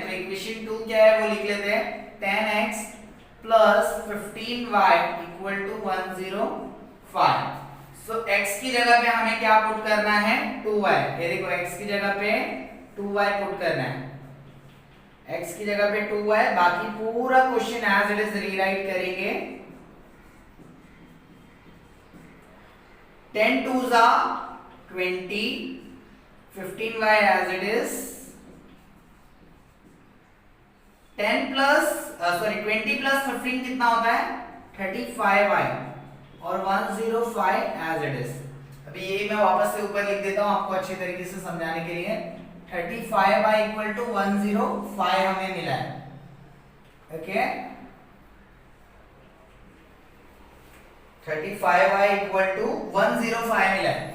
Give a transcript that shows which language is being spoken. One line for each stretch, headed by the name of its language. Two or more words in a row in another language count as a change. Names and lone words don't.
Hindi: तो इक्वेशन 2 क्या है वो लिख लेते हैं,
English: 10x plus 15y equal to 105.
Hindi: सो x की जगह पे हमें क्या पुट करना है, 2y। ये देखो x की जगह पे 2y पुट करना है, x की जगह पे 2y, बाकी पूरा
English: question as it is rewrite
Hindi: करेंगे।
English: 10 2s are 20, 15y as it is, 10 plus 20 plus 15
Hindi: कितना होता है,
English: 35y और 105 as it is।
Hindi: अभी ये मैं वापस से ऊपर लिख देता हूं आपको अच्छे तरीके से समझाने के लिए।
English: 35y equal to 105
Hindi: हमें मिला है।
English: okay, 35y equal to 105
Hindi: मिला है।